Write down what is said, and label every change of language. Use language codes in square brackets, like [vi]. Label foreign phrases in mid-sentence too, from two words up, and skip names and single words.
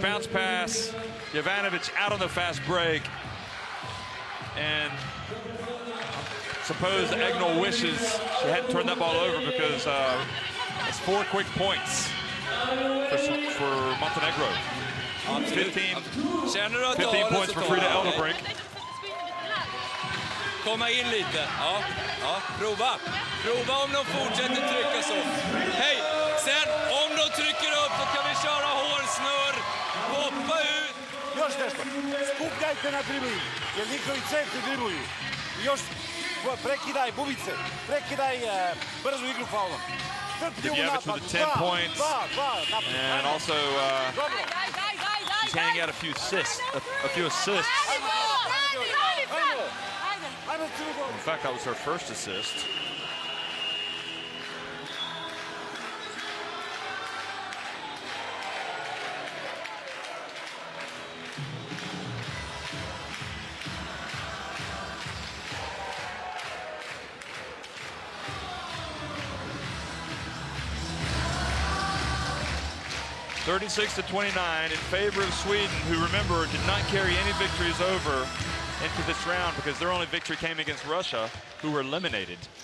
[en] Bounce pass, Jovanovic out on the fast break. And suppose Egnell wishes she hadn't turned that ball over, because it's 4 quick points for Montenegro. 15 points for Frida Eldebrink. [sv] Komma in lite. Ja, prova. Prova om de fortsätter trycka så. Hej, sen om de trycker upp så kan vi köra hårsnurr. Hoppa ut. [sr] Još nešto. Skupljajte na dribling, jer njihovi centri dribluju. Još prekidaj bubice, prekidaj brzu igru faulom. [en] Debjevic with the 10 points. And also she's handing out a few assists. In fact, that was her first assist. (36-29) in favor of Sweden, who, remember, did not carry any victories over into this round because their only victory came against Russia, who were eliminated.